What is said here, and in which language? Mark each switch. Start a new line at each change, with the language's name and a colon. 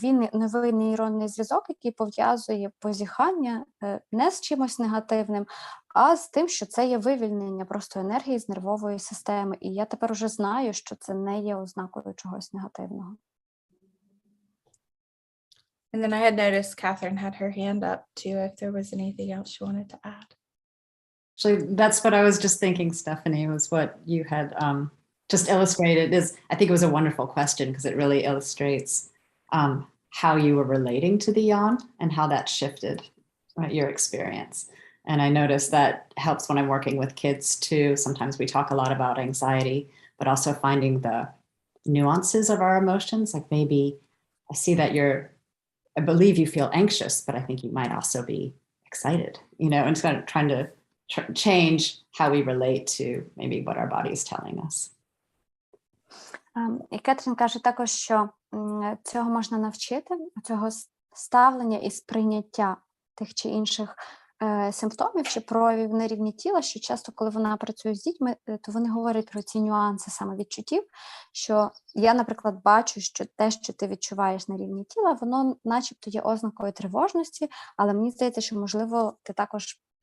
Ukrainian: новий нейронний зв'язок, який пов'язує позіхання не з чимось негативним, а з тим, що це є вивільнення просто енергії з нервової системи. І я тепер уже знаю, що це не є ознакою чогось негативного.
English: And then I had noticed Catherine had her hand up too, if there was anything else she wanted to add. Actually, that's what I was just thinking, Stephanie, was what you had just illustrated. I think it was a wonderful question because it really illustrates how you were relating to the yawn and how that shifted your experience. And I noticed that helps when I'm working with kids too. Sometimes we talk a lot about anxiety, but also finding the nuances of our emotions. Like maybe I see that I believe you feel anxious, but I think you might also be excited, you know, and it's kind of trying to change how we relate to maybe what our body is telling us.
Ukrainian: І Кетрін каже також, що цього можна навчити, цього ставлення і сприйняття тих чи інших симптомів чи проявів на рівні тіла, що часто, коли вона працює з дітьми, то вони говорять про ці нюанси саме відчуттів, що я, наприклад, бачу, що те, що ти відчуваєш на рівні тіла, воно начебто є ознакою тривожності, але мені здається, що, можливо, ти також